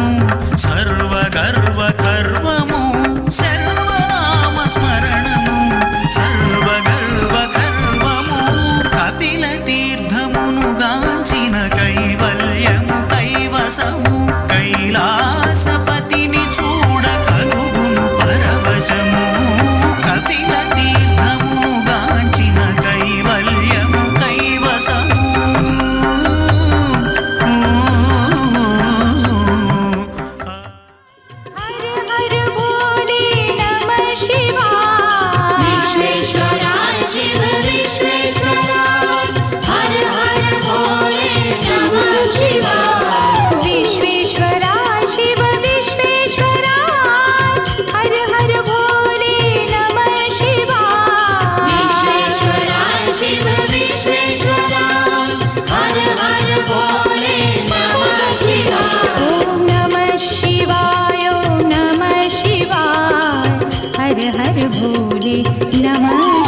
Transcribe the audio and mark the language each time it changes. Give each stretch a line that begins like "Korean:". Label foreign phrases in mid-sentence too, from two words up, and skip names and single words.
Telugu: సర్వగర్వ కర్వము సర్వనామ స్మరణము సర్వగర్వ కర్వము కపిల తీర్థమును గాంచిన కైవల్యము కైవసము కైలాసపతిని చూడ కలుగును పరవశము కపిల తీర్థమును గాంచిన కైవల్యము కైవసము
Hindi: हर हर भोले नमः शिवाय विश्वेश्वराय शिव विश्वेश्वराय हर हर भोले नमः शिवाय विश्वेश्वराय शिव विश्वेश्वराय हर हर भोले नमः शिवाय विश्वेश्वराय शिव विश्वेश्वराय हर हर भोले नमः शिवाय ओम नमः शिवाय ओम नमः शिवाय हर हर भोले नमः